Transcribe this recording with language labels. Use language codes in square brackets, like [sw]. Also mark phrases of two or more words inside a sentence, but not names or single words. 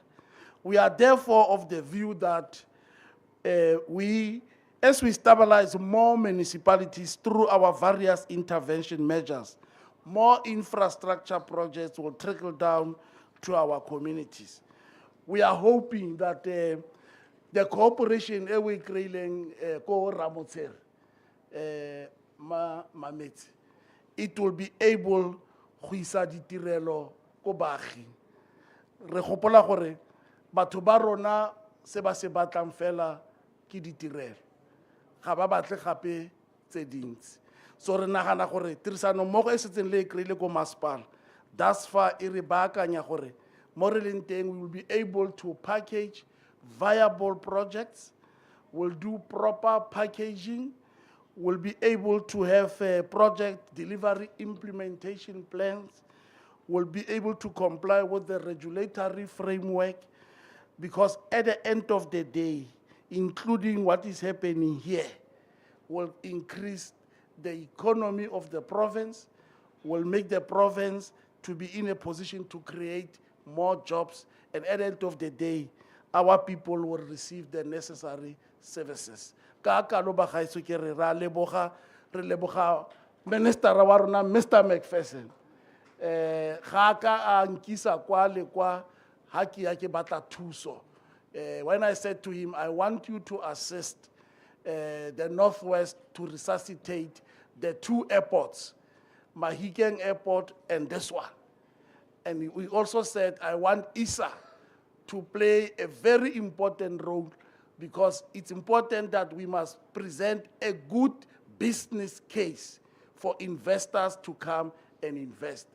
[en] We are therefore of the view that as we stabilize more municipalities through our various intervention measures, more infrastructure projects will trickle down to our communities. We are hoping that the cooperation we creating ko Ramotshere, it will be able to [tn] isa ditirelo ko baagi. Re gopola gore batho ba rona se ba se batlang fela ke ditirelo. Ga ba batle gape tse dintsi. So re nagana gore tirisano mmogo e setseng le kreile ko masepala. [en] Thus far [tn] e re baakanya gore mo re leng teng [en] we will be able to package viable projects, will do proper packaging, will be able to have project delivery implementation plans, will be able to comply with the regulatory framework, because at the end of the day, including what is happening here, will increase the economy of the province, will make the province to be in a position to create more jobs, and at the end of the day, our people will receive the necessary services. [tn] Ka kalo ba gaetso ke re leboga minister wa rona Mr. [en] Macpherson. [tn] Ga ka a nkisa kwa le kwa ha ke ya ke batla thuso [en] When I said to him, I want you to assist the Northwest to resuscitate the two airports, Mahikeng Airport and this one. And we also said, I want ISA to play a very important role, because it's important that we must present a good business case for investors to come and invest.